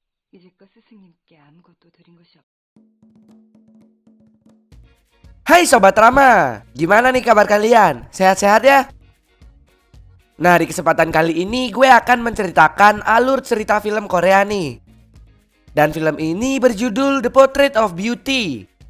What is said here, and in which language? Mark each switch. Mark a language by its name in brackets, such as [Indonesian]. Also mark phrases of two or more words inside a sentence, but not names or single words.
[Korean] 이제껏 스승님께 아무것도 드린 것이 없. [Indonesian] Hai Sobat Rama, gimana nih kabar kalian? Sehat-sehat ya? Nah, di kesempatan kali ini gue akan menceritakan alur cerita film Korea nih. Dan film ini berjudul The Portrait of Beauty.